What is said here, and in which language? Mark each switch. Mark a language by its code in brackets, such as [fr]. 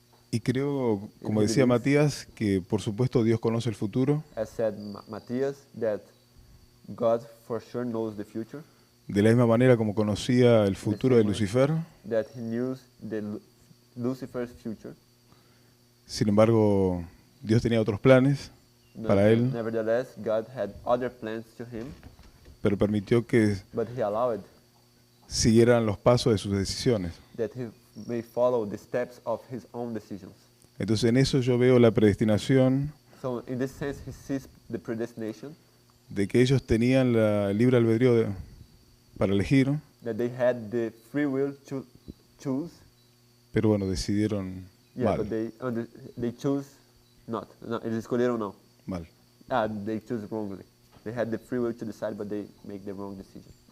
[es] y creo, como decía Matías, que por supuesto Dios conoce el futuro. [en] As said Matthias, that God for sure knows the future, [es] De la misma manera como conocía el futuro de Lucifer, [en] that he knew Lucifer's future. [es] sin embargo, Dios tenía otros planes para él, [en] Nevertheless, God had other plans to him, [es] pero permitió que [en] but he allowed [es] siguieran los pasos de sus decisiones. [en] that he may follow the steps of his own decisions. [es] Entonces en eso yo veo la predestinación, [en] So in this sense, he sees the predestination, [es] de que ellos tenían el libre albedrío para elegir, [en] that they had the free will to choose, [es] pero bueno, decidieron [en] but [es] mal. [en] they choose not. [pt] No, eles escolheram não. [es] Mal. [en] They choose wrongly. They had the free will to decide, but they made the wrong decision.